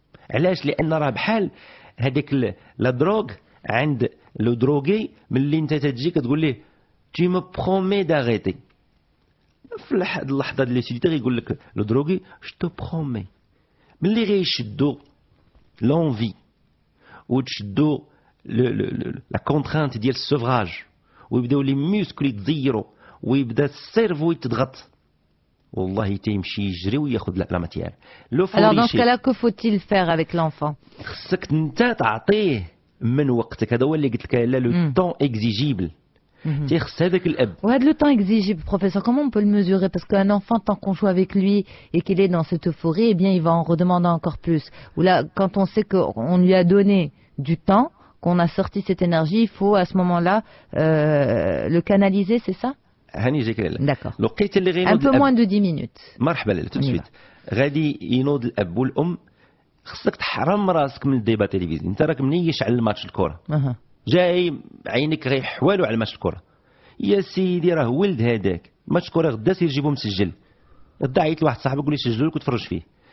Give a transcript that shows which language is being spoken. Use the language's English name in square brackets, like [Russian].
[Arabic] علاش؟ لان راه بحال هذيك لا دروغ عند لو دروغي، ملي انت تجي كتقول ليه تي مو برومي داغيتي، في اللحظه اللي سيدي يقول لك لو دروغي جو تو برومي. ملي غيشدو لونفي وتشدو لا كونترانت ديال السوفراج ويبداو لي ميوسكل يتزيروا ويبدا السيرفو يتضغط، والله تيمشي يجري وياخذ لا ماتيير. [French] Alors dans ce cas-là, que faut-il faire avec l'enfant؟ [Arabic] خصك انت تعطيه من وقتك، هذا هو اللي قلت لك لا لو طون اكزيجيبل. تيخص هذاك الاب. [French] وهذا le temps exigible, professeur, comment on peut le mesurer? Parce qu'un enfant, tant qu'on joue avec lui et qu'il est dans cette euphorie, eh bien il va en redemander encore plus. Ou là, quand on sait qu'on lui a donné du temps, qu'on a sorti cette énergie, il faut à ce moment-là le canaliser, c'est ça? D'accord. Un peu moins de 10 minutes. [Arabic] مرحبا [French] tout de suite. [Arabic] غادي ينوض الاب والام، خصك تحرم راسك من الديبا تلفزيون. انت راك منيش على الماتش الكره، جاي عينك غير حوالو على ماتش الكره. يا سيدي راه ولد هذاك ماتش الكره غدا سير جيبو مسجل، غدا عيط لواحد صاحبك قول لي سجلوا لك وتفرج فيه.